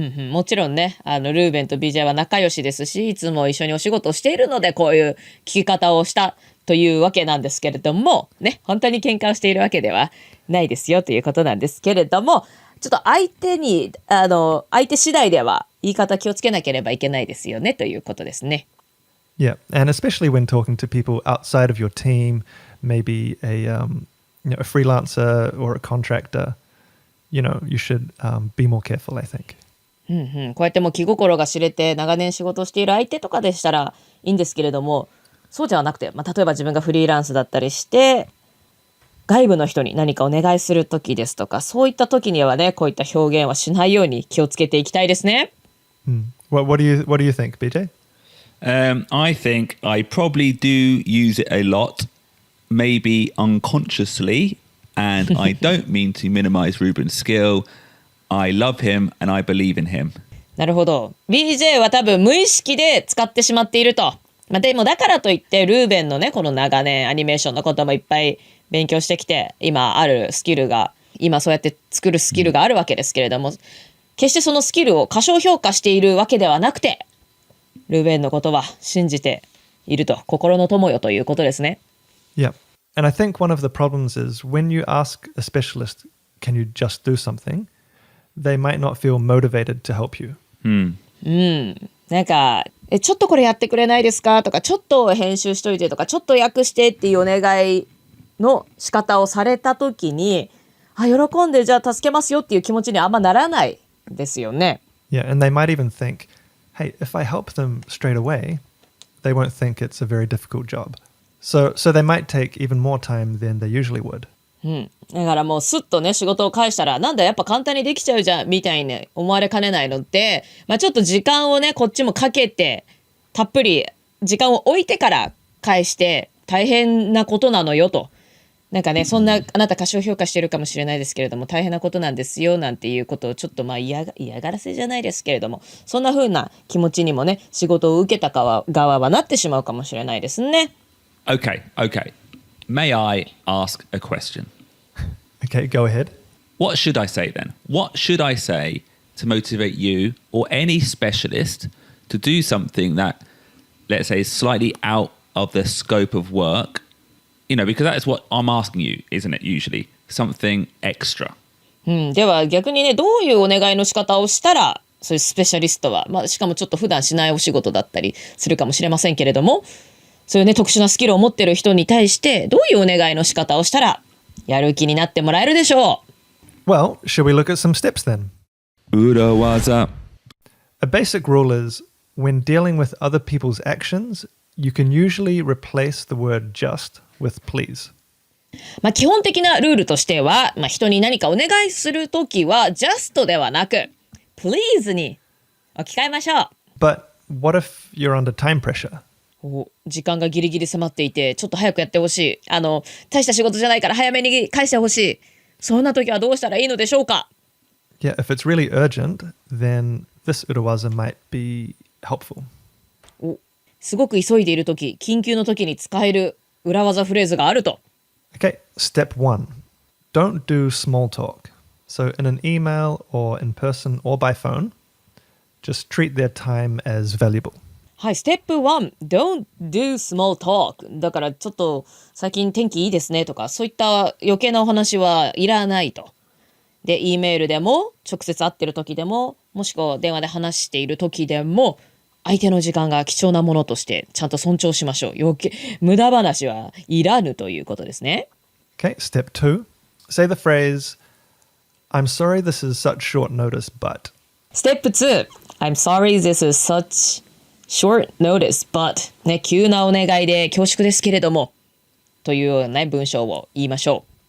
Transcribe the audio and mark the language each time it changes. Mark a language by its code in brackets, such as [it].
[ja] もちろんねルーベンと BJ は仲良しですし、いつも一緒にお仕事をしているのでこういう聞き方をしたというわけなんですけれどもね、本当に喧嘩をしているわけではないですよということなんですけれども、ちょっと相手次第では言い方気をつけなければいけないですよねということですね。 [en] Yeah, and especially when talking to people outside of your team, maybe a freelancer or a contractor, you should be more careful, I think. [ja] こうやってもう気心が知れて長年仕事をしている相手とかでしたらいいんですけれども、そうではなくて、例えば自分がフリーランスだったりして外部の人に何かお願いする時ですとか、そういった時にはねこういった表現はしないように気をつけていきたいですね。 [en] What do you think, BJ? I think I probably do use it a lot, maybe unconsciously, and I don't mean to minimize Ruben's skill. I love him and I believe in him. [ja] なるほど。 BJ は多分無意識で使ってしまっていると。でもだからといってルーベンのねこの長年アニメーションのこともいっぱい勉強してきて今あるスキルが今そうやって作るスキルがあるわけですけれども、決してそのスキルを過小評価しているわけではなくてルーベンのことは信じていると、心の友よということですね。 [en] Yeah. And I think one of the problems is when you ask a specialist, can you just do something? They might not feel motivated to help you. [ja] なんかちょっとこれやってくれないですかとか、ちょっと編集しといてとか、ちょっと訳してっていうお願いの仕方をされた時に、喜んでじゃあ助けますよっていう気持ちにあんまならないですよね。 [en] Yeah, and they might even think, hey, if I help them straight away, they won't think it's a very difficult job. So they might take even more time than they usually would. [ja] だからもうスッとね仕事を返したらなんだやっぱ簡単にできちゃうじゃんみたいに思われかねないので、ちょっと時間をねこっちもかけてたっぷり時間を置いてから返して大変なことなのよとなんかね、そんなあなた過小評価してるかもしれないですけれども、大変なことなんですよなんていうことをちょっと嫌がらせじゃないですけれども、そんな風な気持ちにもね、仕事を受けた側はなってしまうかもしれないですね。 [en] Okay. May I ask a question? Okay, go ahead. What should I say then? What should I say to motivate you or any specialist to do something that, let's say, is slightly out of the scope of work? Because that is what I'm asking you, isn't it, usually? Something extra. [ja] では逆にね、どういうお願いの仕方をしたら、そういうスペシャリストは、しかもちょっと普段しないお仕事だったりするかもしれませんけれども、そういうね、特殊なスキルを持ってる人に対して、どういうお願いの仕方をしたら、やる気になってもらえるでしょ [en] う Well, should we look at some steps then? [ja] 裏技 [en] A basic rule is when dealing with other people's actions, you can usually replace the word just with please. [ja] 基本的なルールとしては、人に何かお願いするときは just ではなく please に置き換えましょう。 [en] But what if you're under time pressure? [ja] 時間がギリギリ迫っていて、ちょっと早くやってほしい。大した仕事じゃないから早めに返してほしい。そんな時はどうしたらいいのでしょうか？ [en] Yeah, if it's really urgent, then this urawaza might be helpful. [ja] すごく急いでいる時、緊急の時に使える裏技フレーズがあると。 [en] Okay, step 1. Don't do small talk. So in an email or in person or by phone, just treat their time as valuable. [ja] はい、ステップ1 [en] Don't do small talk [ja] だからちょっと最近天気いいですねとかそういった余計なお話はいらないと。で、Eメールでも直接会ってる時でももしくは電話で話している時でも相手の時間が貴重なものとしてちゃんと尊重しましょう。無駄話はいらぬということですね。 [en] Okay, step 2. Say the phrase, I'm sorry this is such short notice, but. [ja] ステップ2 [en] I'm sorry this is such short notice, but [ja] ね、急なお願いで恐縮ですけれどもというような文章を言いましょ